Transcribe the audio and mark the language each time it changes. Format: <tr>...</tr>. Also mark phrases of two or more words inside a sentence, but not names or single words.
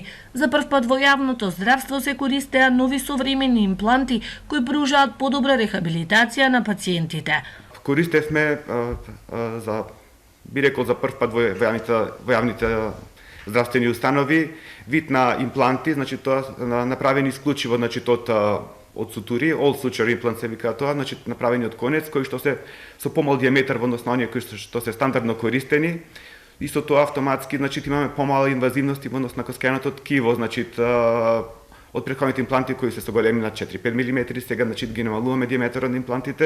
<mk>За прв пат во јавното здравство се користеа нови современи импланти кои пружаат подобра рехабилитација на пациентите. Користевме за би рекол за прв пат во јавните здравствени установи вид на импланти, значи тоа направени исклучиво, значи од сутури,</mk> <en>all suture implant</en> <mk>се вика тоа, значи направени од конец кои што се со помал диаметар во однос на оние кои што се стандардно користени. И со тоа автоматски, значи имаме помала инвазивност во однос на коскеното ткиво, значи од претходните импланти кои се со големи на 4-5 мм, сега значи ги намалуваме диаметарот на имплантите.</mk>